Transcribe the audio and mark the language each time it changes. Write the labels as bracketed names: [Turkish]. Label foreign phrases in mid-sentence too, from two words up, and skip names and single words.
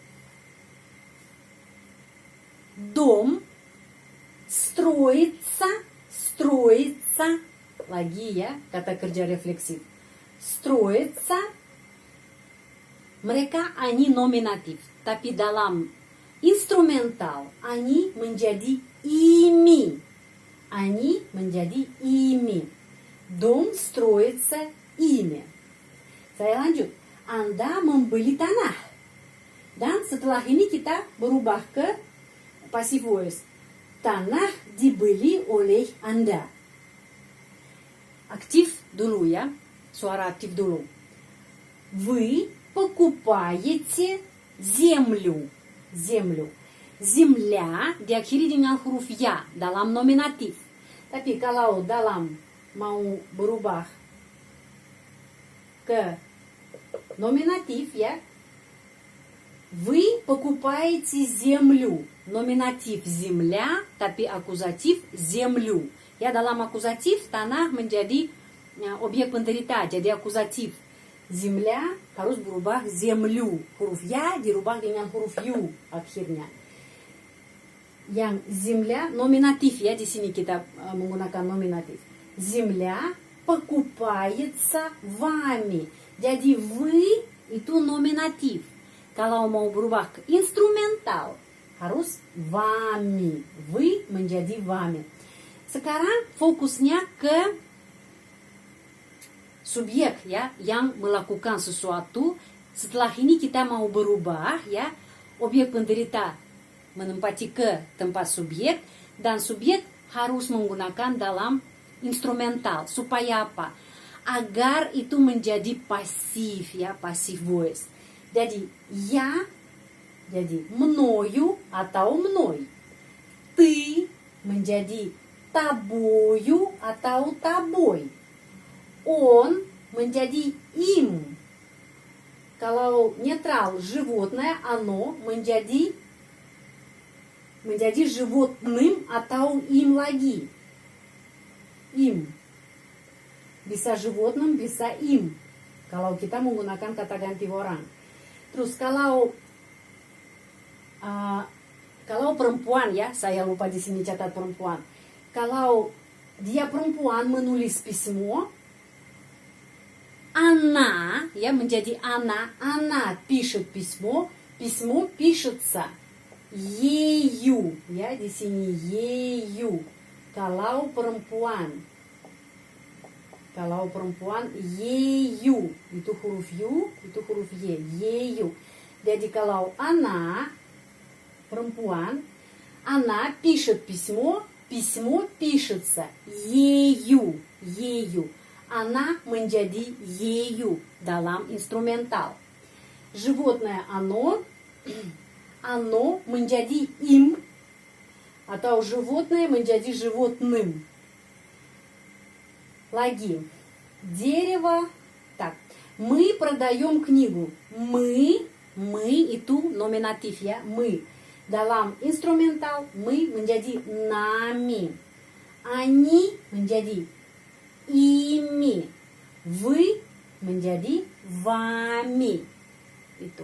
[Russian] Dom строится, [Indonesian] lagi ya, kata kerja refleksif. Строится. Mereka, они nominatif. Tapi dalam instrumental, они menjadi ими. [Russian] Они menjadi ими. Дом строится ими. [Indonesian] Saya lanjut. Anda membeli tanah. Dan setelah ini kita berubah ke [English] passive voice. [Indonesian] Tanah dibeli oleh Anda. Aktif dulu ya. Suara aktif dulu. [Russian] Вы покупаете землю. [Indonesian] Землю. Земля diakhiri dengan huruf ya dalam nominatif. Tapi kalau dalam mau berubah ke nominatif ya, [Russian] вы покупаете землю. [Indonesian] Nominatif земля, tapi akuzatif землю. Ya, dalam akuzatif tanah menjadi objek penderita, jadi akuzatif. Земля harus berubah землю. Huruf ya dirubah dengan huruf yu akhirnya. Yang земля nominatif ya, di sini kita menggunakan nominatif. [Russian] Земля покупается вами. [Indonesian] Jadi вы itu nominatif. Kalau mau berubah ke instrumental harus вами. Вы menjadi вами. Sekarang fokusnya ke subjek ya, yang melakukan sesuatu. Setelah ini kita mau berubah ya, objek penderita menempati ke tempat subjek, dan subjek harus menggunakan dalam instrumental. Supaya apa? Agar itu menjadi pasif ya, [English] passive voice. [Indonesian] Jadi ya jadi мною atau мной. Ты menjadi тобою atau тобой. Он menjadi им. Kalau netral [Russian] животное, оно [Indonesian] menjadi животным atau им lagi. Им. Bisa животным, bisa им. Kalau kita menggunakan kata ganti orang. Terus kalau perempuan ya, saya lupa di sini catat perempuan. Kalau dia perempuan menulis письмо, она ya menjadi [Russian] она пишет письмо, письмо пишется ею [Indonesian] ya, di sini ею. Kalau perempuan ею, itu huruf yu, itu huruf y, ею. Jadi kalau [Russian] она perempuan, она пишет письмо, письмо пишется ею, ею. [Indonesian] Она menjadi ею dalam instrumental. [Russian] Животное оно menjadi им, Atau животное menjadi животным. Lagi. Дерево. Так. Мы продаем книгу. Мы [Indonesian] itu nominatif ya. [Russian] Мы. [Indonesian] Dalam instrumental, мы menjadi nami. Они menjadi ими. Вы menjadi вами. Itu.